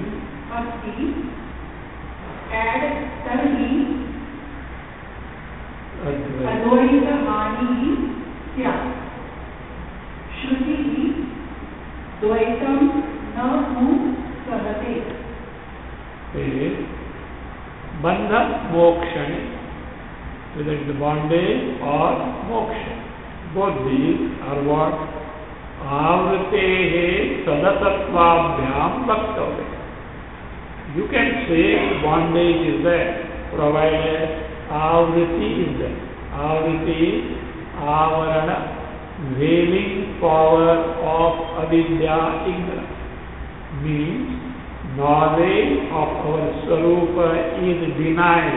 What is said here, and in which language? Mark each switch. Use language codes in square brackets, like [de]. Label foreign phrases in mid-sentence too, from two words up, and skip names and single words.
[sa] अस्ति तर्हि अद्वैतहानिः स्यात्। श्रुतिः द्वैतं न सहते। बन्धमोक्षणे, [en] whether it is bondage or moksha, both these are what? [sa] आवृतेः सदतत्त्वाभ्यां भक्तव्य. [en] You can say bondage is there, provided avruti is there. Avruti, avarana, veiling power of avidya, ignorance, means knowledge of our Swarupa is denied.